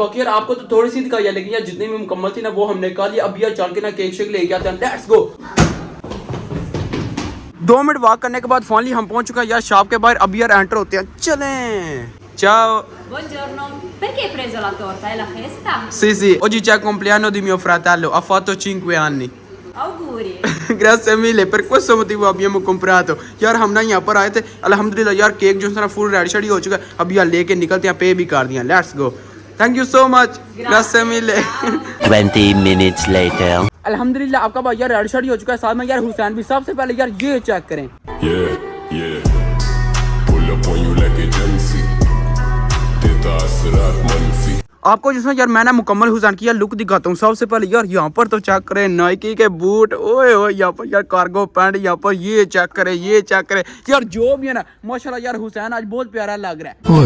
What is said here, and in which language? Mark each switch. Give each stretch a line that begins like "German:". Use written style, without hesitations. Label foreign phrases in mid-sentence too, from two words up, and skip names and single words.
Urdu: باقی یار آپ کو تو تھوڑی سی دکھائی ہے، لیکن یار جتنی بھی مکمل تھی نا وہ ہم نے کر لیا. اب یار چل کے نا کیک شیک لے کے آتے ہیں,
English: let's go.
Urdu: 2 منٹ واک کرنے کے بعد فائنلی ہم پہنچ چکے ہیں یار شاپ کے باہر. اب یار انٹر ہوتے ہیں، چلیں.
Italian: Ciao. Buongiorno, perché hai preso la torta? È la festa? Sì, oggi c'è il compleanno di mio fratello, ha fatto 5 anni. Auguri. Grazie mille, per questo motivo abbiamo comprato।
Urdu: یار ہم نا یہاں پر آئے تھے، الحمدللہ یار کیک جو ہے نا
English: full ready
Urdu: شیڈی ہو چکا ہے. اب یار لے کے نکلتے ہیں، پے بھی کر دیا.
English: let's go, thank you so much,
Italian: grazie mille।
English: 20 minutes later।
Urdu: الحمدللہ آپ کا بھائی یار ریڈی شیڈی ہو چکا ہے، ساتھ میں یار حسین بھی. سب سے پہلے یار یہ چیک کریں.
English: pull up on you like a Jensi।
Urdu: دیتا اثرات منفی. آپ کو جس میں یار میں نا مکمل حسین کی یار لک دکھاتا ہوں۔ سب سے پہلے یار یہاں پر تو چیک کریں نائکی کے بوٹ، اوئے اوئے یہاں پر یار
English: cargo pant,
Urdu: یہاں پر یہ چیک کریں، یہ چیک کریں. یار جو بھی ہے نا ماشاءاللہ یار حسین آج بہت پیارا لگ رہا ہے.